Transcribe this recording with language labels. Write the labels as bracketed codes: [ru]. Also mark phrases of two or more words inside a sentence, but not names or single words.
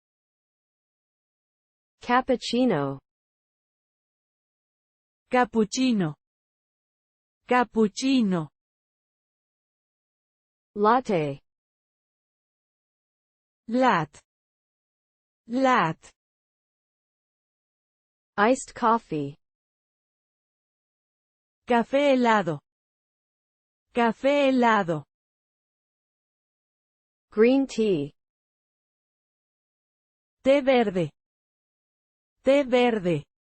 [en] cappuccino, cappuccino, cappuccino, latte, latte, latte, iced coffee, [es] café helado, café helado, [en] green tea, [es] té verde, té verde,